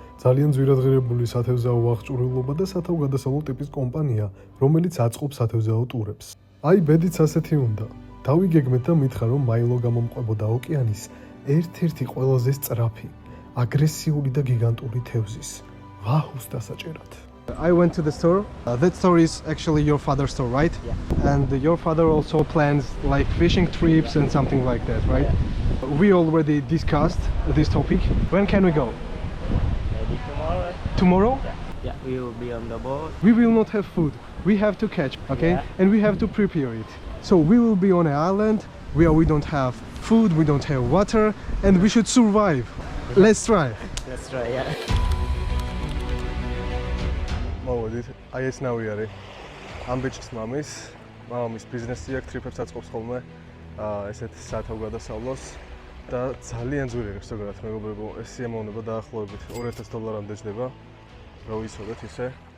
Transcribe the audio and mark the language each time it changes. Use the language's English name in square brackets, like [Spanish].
[Georgian] ძალიან ძვირადღირებული სათევზაო აღჭურვილობა და სათავგადასავლო ტიპის კომპანია, რომელიც აწყობს სათევზაო ტურებს. აი, ბედიც ასეთი უნდა. დავიგეგმეთ და მითხრა, რომ მაილო გამომყვებოდა ოკეანის ერთ-ერთი ყველაზე სწრაფი, აგრესიული და გიგანტური თევზის ვაჰუს დასაჭერად. [English] I went to the store. That store is actually your father's store, right? Yeah. And your father also plans like fishing trips and something like that, right? We already discussed this topic. When can we go? Maybe tomorrow. Tomorrow? Yeah, we will be on the boat. We will not have food. We have to catch, okay? Yeah. And we have to prepare it. So we will be on an island where we don't have food, we don't have water, and we should survive. Let's try. That's right, yeah. [Georgian] მოვედით, აი ეს ნავი არის ამ ბიჭის მამის ბიზნესი აქვს, ტრიპებს აწყობს ხოლმე ესეთ სათავგადასავლოს და ძალიან ძვირიღებს ზოგადად მეგობრებო, ეს სიამოვნება დაახლოებით $2000-მდე ჯდება, რომ ვიცოდეთ ისე.